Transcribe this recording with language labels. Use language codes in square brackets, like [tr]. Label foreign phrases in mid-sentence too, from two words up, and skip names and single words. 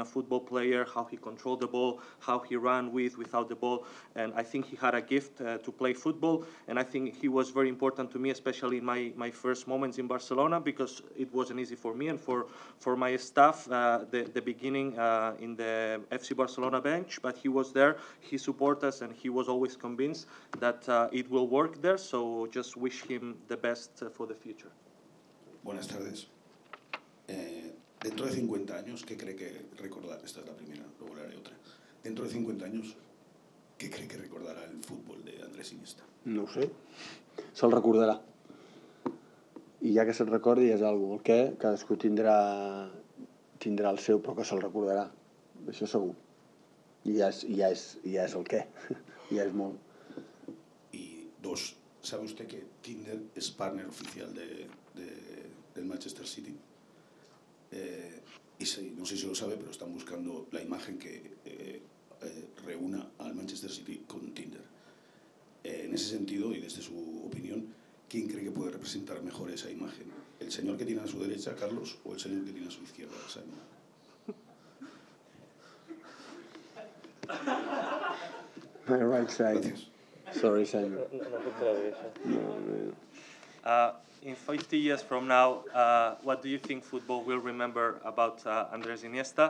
[en] a football player, how he controlled the ball, how he ran without the ball, and I think he had a gift to play football, and I think he was very important to me, especially in my first moments in Barcelona, because it wasn't easy for me and for my staff, the beginning in the FC Barcelona bench, but he was there, he supported us, and he was always convinced that it will work there, so just wish him the best for the future. [es] Buenas tardes. Dentro de 50 años, ¿qué cree que recordará? Esta es la primera, luego le haré otra. Dentro de 50 años, ¿qué cree que recordará el fútbol de Andrés Iniesta? [ca] No ho sé. Se'l recordarà. I ja que se'l recordi és algo. El què, cadascú tindrà el seu, però que se'l recordarà. Això segur. I ja és el què. Ja és molt. [es] Dos, ¿sabe usted que Tinder es partner oficial del Manchester City? Y sí, no sé si lo sabe, pero están buscando la imagen que reúna al Manchester City con Tinder. En ese sentido, y desde su opinión, ¿quién cree que puede representar mejor esa imagen? ¿El señor que tiene a su derecha, Carlos, o el señor que tiene a su izquierda, Simon? [en] My right side. [es] Gracias. [en] Sorry, Simon. In 50 years from now, what do you think football will remember about Andrés Iniesta?